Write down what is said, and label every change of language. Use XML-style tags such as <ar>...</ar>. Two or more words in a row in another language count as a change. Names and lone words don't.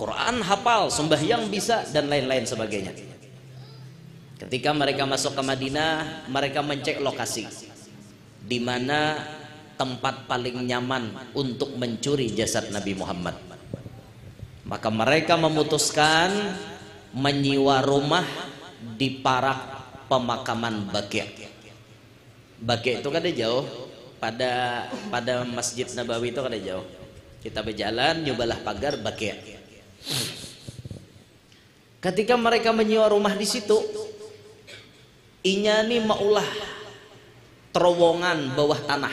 <id>Quran hafal, sembahyang bisa, dan lain-lain sebagainya. Ketika mereka masuk ke Madinah, mereka mencek lokasi di mana tempat paling nyaman untuk mencuri jasad Nabi Muhammad. Maka mereka memutuskan menyewa rumah di parak pemakaman Baqi'. Baqi' itu kan jauh, pada Masjid Nabawi itu kan jauh. Kita berjalan, nyobalah pagar Baqi'. Ketika mereka menyewa rumah di situ,</id> <bjn>inya nih maulah terowongan</bjn> <id>bawah tanah.</id>